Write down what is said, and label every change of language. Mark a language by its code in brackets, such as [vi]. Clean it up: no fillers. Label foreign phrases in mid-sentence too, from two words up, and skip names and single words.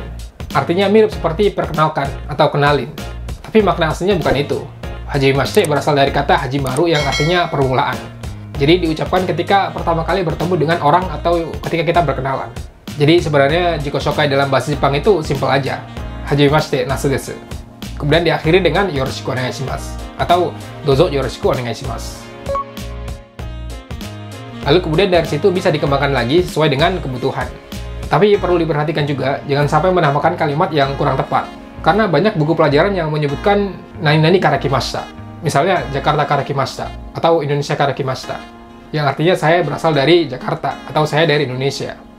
[id] Artinya mirip seperti perkenalkan atau kenalin. Tapi makna aslinya bukan itu. Hajimashite berasal dari kata hajimaru yang artinya permulaan. Jadi diucapkan ketika pertama kali bertemu dengan orang atau ketika kita berkenalan. Jadi sebenarnya [ja] 自己紹介 [id] dalam bahasa Jepang itu simpel aja. [ja] はじめまして、ナスです. [id] Kemudian diakhiri dengan [ja] よろしくお願いします atau どうぞよろしくお願いします. [id] Lalu kemudian dari situ bisa dikembangkan lagi sesuai dengan kebutuhan. Tapi perlu diperhatikan juga, jangan sampai menambahkan kalimat yang kurang tepat. Karena banyak buku pelajaran yang menyebutkan [ja] なになにから来ました. [id] Misalnya [ja] ジャカルタから来ました [id] atau [ja] インドネシアから来ました, [id] yang artinya saya berasal dari Jakarta atau saya dari Indonesia.